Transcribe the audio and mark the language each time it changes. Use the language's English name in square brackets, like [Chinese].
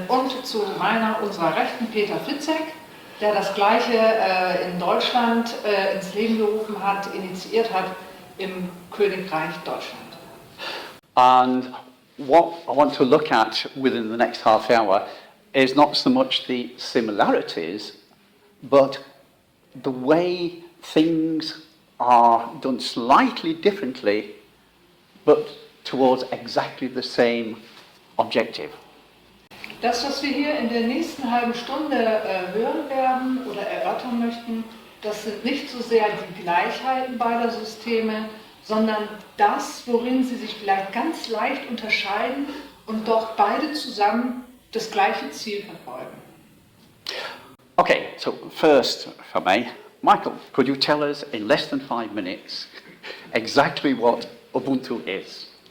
[German] Und zu unserer Rechten Peter Fitzek, der das Gleiche in Deutschland ins Leben gerufen hat, initiiert hat im Königreich Deutschland. [English] And what I want to look at within the next half hour is not so much the similarities, but the way things are done slightly differently, but towards exactly the same objective. [German] Das, was wir hier in der nächsten halben Stunde hören werden oder erörtern möchten, das sind nicht so sehr die Gleichheiten beider Systeme, sondern das, worin sie sich vielleicht ganz leicht unterscheiden und doch beide zusammen das gleiche Ziel verfolgen. [English] Okay, so first, if I may, Michael, could you tell us in less than 5 minutes exactly what Ubuntu is?